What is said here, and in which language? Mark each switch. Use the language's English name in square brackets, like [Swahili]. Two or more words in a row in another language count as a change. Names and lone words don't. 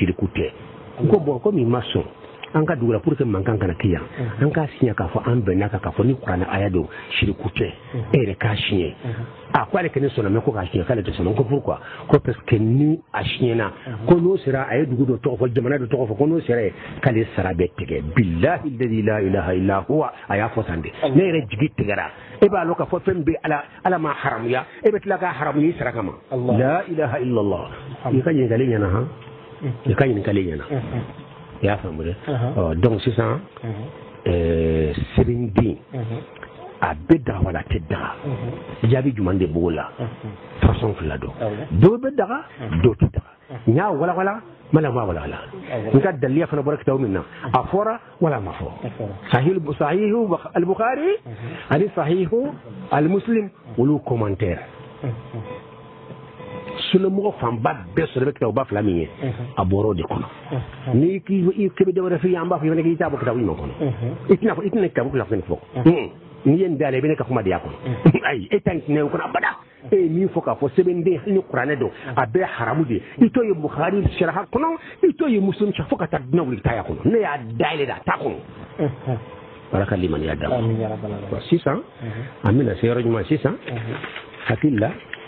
[Bambara] shiriku tɛ n ko bon komi i ma sɔn an ka dugu la [French] pour que [Bambara] mankan kana kɛ yan an k'a siɲɛ k'a fɔ an bɛnna kan k'a fɔ ni kuranɛ aya don shiriku tɛ e yɛrɛ k'a siɲɛ a ko ale kɛnɛ sɔnna mɛ ko k'a siɲɛ k'ale tɛ sɔnna ko pourquoi ko parce que ni a siɲɛna ko n'o sera a ye dugu dɔ tɔgɔ fɔ jamana dɔ tɔgɔ fɔ ko n'o sera ye k'ale sara bɛ tigɛ [Arabic] بالله الذي لا إله إلا هو [Bambara] a y'a fɔ tan de ne yɛrɛ jigi tigɛra e b'a lɔn k'a fɔ fɛn bɛ ala ma haramuya e bɛ tila k'a haramuya i sara kama [Arabic] لا إله إلا الله [Bambara] i ka ɲininkali ɲɛna han i ka ɲininkali ɲɛna i y'a faamu dɛ donc sisan sɛbɛnden a bɛ daga wala a tɛ daga jaabi jumɛn de b'o la façon fila don dɔw bɛ daga dɔw tɛ daga n y'a walawala mala ma walawala n ka daliya fana bɔra kitabu min na a fɔra wala a ma fɔ sahihu al-Bukhari ani sahihu al-Muslim olu commentaire sunnamɔgɔ fanba bɛɛ sɔrɔ bɛ kitabu ba fila min ye a bɔra o de kɔnɔ n'i k'i bɛ dɔwɛrɛ f'i ye an b'a fɔ i fana k'i t'a bɔ kitabu ɲuman kɔnɔ i tɛna kitabu fila fɛn fɔ n'i ye nin da la i bɛ ne ka kuma de y'a kɔnɔ ayi e ta nin tɛnɛ o kɔnɔ abada e ye min fɔ k'a fɔ sɛbɛnden hali ni kuranɛ don a bɛɛ haramu de i t'o ye Bukhari saraha kɔnɔ i t'o ye Muslim fo ka taa dunan wuli taya kɔnɔ ne y'a dayɛlɛ de a t'a kɔnɔ ala ka limaniya d'a ma sisan an bɛna se yɔrɔ ɲuman sisan hakili la